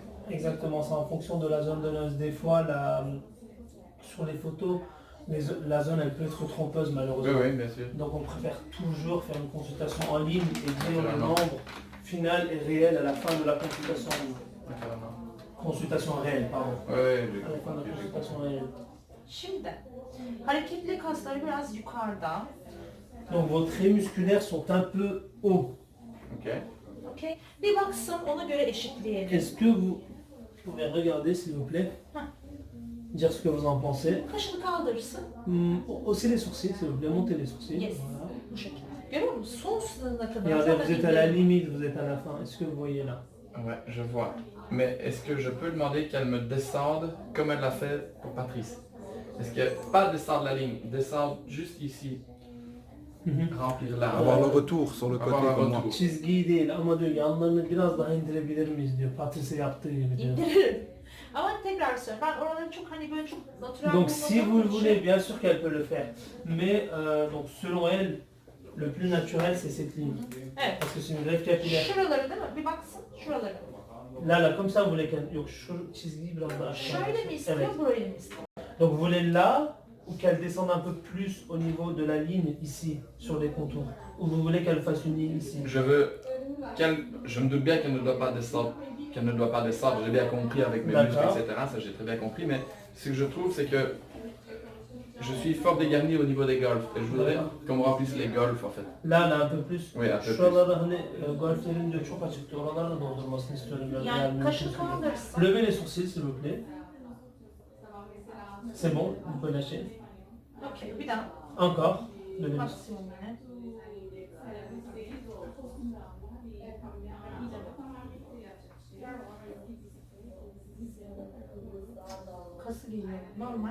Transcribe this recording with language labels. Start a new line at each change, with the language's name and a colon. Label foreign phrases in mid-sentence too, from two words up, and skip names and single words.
French: Exactement, c'est en fonction de la zone de l'os. Des fois, sur les photos, la zone elle peut être trompeuse Oui, malheureusement. oui, bien sûr. Donc on préfère toujours faire une consultation en ligne et dire le Naturellement. nombre final et réel à la fin de la consultation. Naturellement. Consultation réelle, pardon. Oui, oui, À la fin de la consultation réelle.
Turkish: Şimdi hareketli kasları biraz yukarıda.
French: Donc vos traits musculaires sont un peu hauts. Ok. Okey.
Turkish: Bir baksın ona göre eşitleyelim.
French: Est-ce que vous pouvez regarder s'il vous plaît? Dire ce que vous en pensez.
Turkish: Kaşını kaldırırsın.
French: Haussez les sourcils s'il vous plaît, montez les sourcils. Yes. Voilà.
Turkish: Bu şekilde. Görüyor musun? Son sınırına kadar.
French: Regardez,
Turkish: zaten
French: vous êtes à la
Turkish: indirdim.
French: limite, vous êtes à la fin. Est-ce que vous voyez là? Ouais, je vois. Mais est-ce que je peux demander qu'elle me descende comme elle l'a fait pour Patrice? Est-ce que, pas descendre la ligne, descendre juste ici, remplir là. Avoir le retour sur le côté Avoir un comme moi. retour.
Turkish: Çizgiyi değil ama diyor yanlarını biraz daha indirebilir miyiz diyor. Patrice yaptığı gibi diyor. İndiririm. Ama tekrar söylüyorum. Ben oraları çok hani böyle çok natural
French: Donc si vous le
Turkish: bulmadığım
French: voulez,
Turkish: için-
French: bien sûr qu'elle peut le faire. Mais donc selon elle, le plus naturel c'est cette ligne.
Turkish: Evet.
French: Parce que c'est une greffe capillaire.
Turkish: Şuraları değil mi? Bir baksın şuraları.
French: Là comme ça vous voulez qu'elle...
Turkish: Yok şu çizgiyi biraz daha aşağı. Şöyle mi istiyor, Evet. burayı mı istiyor?
French: Donc vous voulez là ou qu'elle descende un peu plus au niveau de la ligne ici, sur les contours. Ou vous voulez qu'elle fasse une ligne ici. Je veux qu'elle, je me doute bien qu'elle ne doit pas descendre, j'ai bien compris avec mes muscles, D'accord. etc. Ça j'ai très bien compris, mais ce que je trouve c'est que je suis fort dégarni au niveau des golfs et je voudrais D'accord. qu'on me remplisse les golfs en fait. Là un peu plus. Oui, un peu
Turkish: Şuraları hani golflerin diyor çok açıktı. Oraları da doldurmasını istiyorum. Biraz Yani eğer kaşını mümkünse. kaldırsan.
French: Levez les sourcils s'il vous plaît. C'est bon, vous pouvez lâcher.
Turkish: Okey, bir daha.
French: Encore. Levez les sourcils.
Turkish: Maksimum yine. Kası geliyor. Normal.